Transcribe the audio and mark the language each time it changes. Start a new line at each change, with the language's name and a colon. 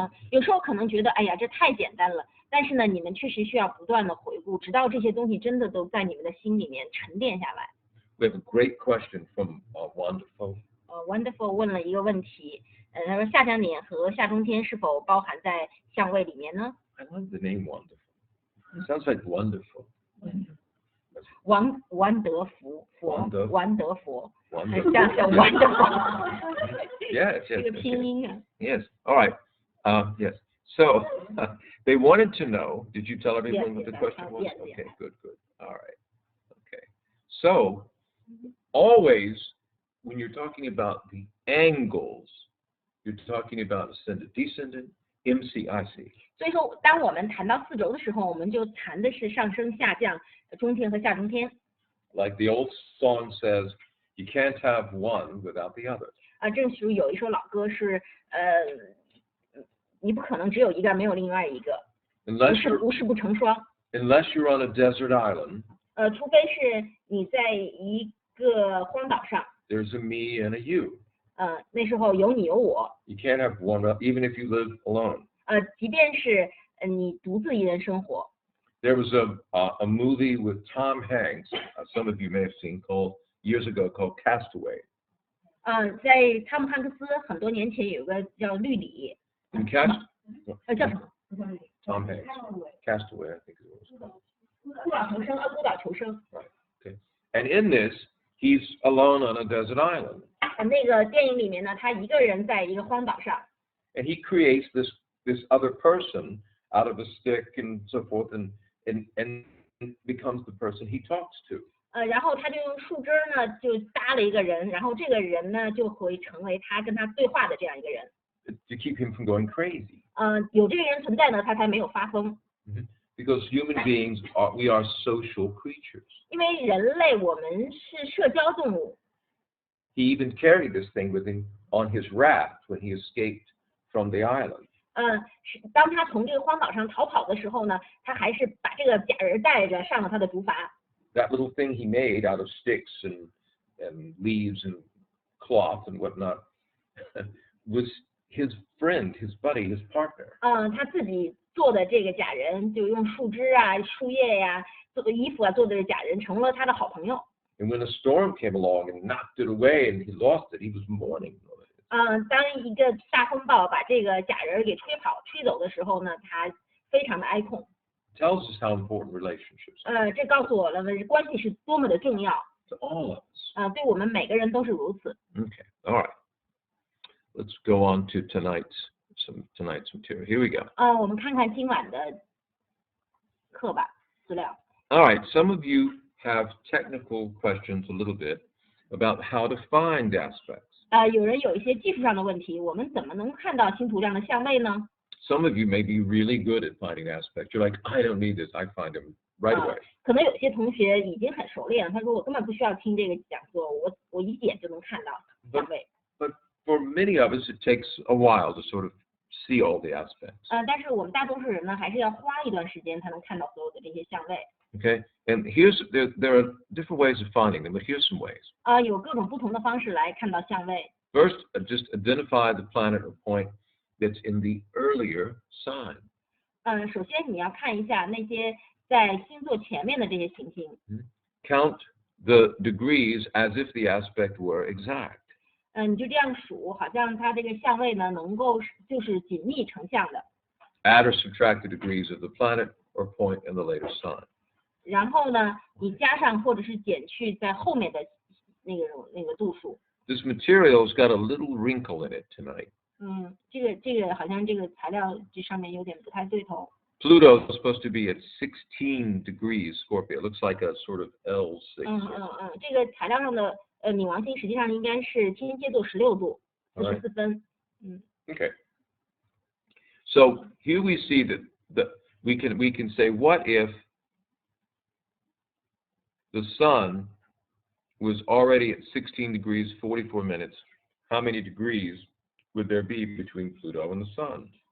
Chinese: 有时候可能觉得，哎呀，这太简单了。但是呢，你们确实需要不断的回顾，直到这些东西真的都在你们的心里面沉淀下来。
English: We have a great question from Wonderful.
Chinese: Wonderful 问了一个问题，他说下降点和下中天是否包含在相位里面呢？
English: I love the name Wonderful. It sounds like wonderful.
Chinese: 王德福，王德佛，这样叫 Wonderful。
English: Yes.
Chinese: 这个拼音啊。
English: Yes. All right. Yes. So they wanted to know. Did you tell everyone what the question was? Yes. Okay. Good. All right. Okay. So always, when you're talking about the angles, you're talking about ascendant, descendant, MCIC.
Chinese: 所以说，当我们谈到4轴的时候，我们就谈的是上升、下降、中天和下中天。
English: Like the old song says, you can't have one without the other.
Chinese: 正如有一首老歌是，你不可能只有一个没有另外一个，无事不成双。
English: Unless you're on a desert island.
Chinese: 除非是你在一个荒岛上。
English: There's a me and a you.
Chinese: 那时候有你有我。
English: You can't have one, even if you live alone.
Chinese: 即便是你独自一人生活。
English: There was a movie with Tom Hanks, some of you may have seen, years ago called Castaway.
Chinese: 在汤姆汉克斯很多年前有个叫绿里。叫什么
English: ？Tom Hanks. Castaway, I think it was called.
Chinese: 孤岛求生。
English: Right. Okay. And in this, he's alone on a desert island.
Chinese: 那个电影里面呢，他一个人在一个荒岛上。
English: And he creates this other person out of a stick and so forth, and becomes the person he talks to.
Chinese: 然后他就用树枝呢，就搭了一个人，然后这个人呢就会成为他跟他对话的这样一个人。
English: To keep him from going crazy.
Chinese: 有这个人存在呢，他才没有发疯。
English: Because human beings we are social creatures.
Chinese: 因为人类我们是社交动物。
English: He even carried this thing with him on his raft when he escaped from the island.
Chinese: 当他从这个荒岛上逃跑的时候呢，他还是把这个假人带着上了他的竹筏。
English: That little thing he made out of sticks and leaves and cloth and whatnot was his friend, his buddy, his partner.
Chinese: 他自己做的这个假人，就用树枝啊、树叶呀、做的衣服啊做的假人，成了他的好朋友。
English: And when a storm came along and knocked it away and he lost it, he was mourning.
Chinese: 当一个大风暴把这个假人给吹走的时候呢，他非常的哀痛。
English: Tells us how important relationships are.
Chinese: 这告诉我们关系是多么的重要。
English: To all of us.
Chinese: 对我们每个人都是如此。
English: Okay, all right. Let's go on to tonight's material. Here we go.
Chinese: 我们看看今晚的课吧，资料。
English: All right, some of you have technical questions a little bit about how to find aspects.
Chinese: 有人有一些技术上的问题，我们怎么能看到星图上的相位呢？
English: Some of you may be really good at finding aspects. You're like, I don't need this. I find them right away.
Chinese: 可能有些同学已经很熟练，他说我根本不需要听这个讲座，我一点就能看到相位。
English: But for many of us, it takes a while to sort of see all the aspects.
Chinese: 但是我们大多数人呢，还是要花一段时间才能看到所有的这些相位。
English: Okay, and there are different ways of finding them, but here's some ways.
Chinese: 有各种不同的方式来看到相位。
English: First, just identify the planet or point that's in the earlier sign.
Chinese: 首先你要看一下那些在星座前面的这些行星。
English: Count the degrees as if the aspect were exact.
Chinese: 你就这样数，好像它这个相位呢能够就是紧密成像的。
English: Add or subtract the degrees of the planet or point in the later sign.
Chinese: 然后呢，你加上或者是减去在后面的那个度数。
English: This material's got a little wrinkle in it tonight.
Chinese: 这个好像这个材料这上面有点不太对头。
English: Pluto is supposed to be at 16 degrees Scorpio. It looks like a sort of L6.
Chinese: 这个材料上的冥王星实际上应该是天蝎座16度44分。
English: Okay. So here we see that we can say, what if the sun was already at 16 degrees 44 minutes? How many degrees would there be between Pluto and the sun?